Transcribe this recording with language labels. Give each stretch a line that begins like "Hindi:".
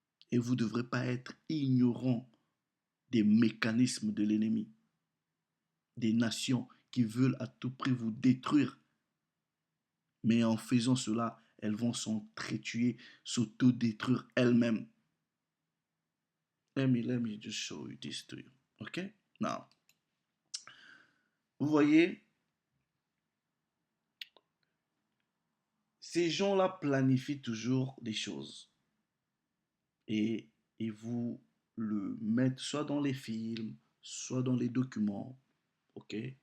French: Et vous ne devrez pas être ignorant des mécanismes de l'ennemi, des nations qui veulent à tout prix vous détruire. Mais en faisant cela, elles vont s'entretuer, s'auto-détruire elles-mêmes.
English: Let me just show you this to you. Okay?
French: Now, vous voyez, ces gens-là planifient toujours des choses. Et ils vous le mettent soit dans les films, soit dans les documents. Ok?